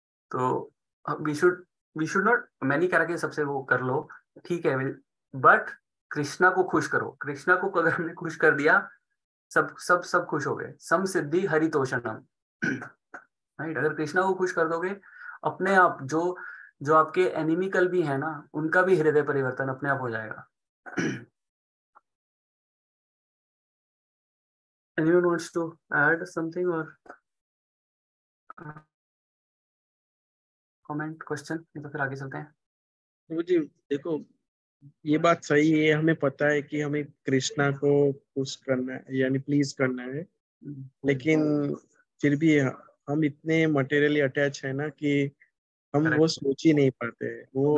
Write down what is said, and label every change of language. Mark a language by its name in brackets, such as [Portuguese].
[Hindi] तो [English] we should not, [Hindi] मैं नहीं कह रहा कि सबसे वो कर लो, ठीक है, बट कृष्णा को खुश करो। कृष्णा को अगर हमने खुश कर दिया, सब सब सब खुश हो गए। [Sanskrit] सम सिद्धि हरितोषणम। [Hindi] राइट, अगर कृष्णा को खुश कर दोगे, अपने आप जो जो आपके एनिमिकल भी है ना, उनका भी हृदय परिवर्तन अपने आप हो जाएगा। [English] Anyone wants to add something or comment, question? [Hindi] तो फिर आगे चलते हैं। तो जी देखो, ये बात सही है, हमें पता है कि हमें कृष्णा को खुश करना है, यानी प्लीज करना है, लेकिन फिर भी हम इतने मटेरियली अटैच है ना कि हम वो [English] Correct. [Hindi] सोच ही नहीं पाते। वो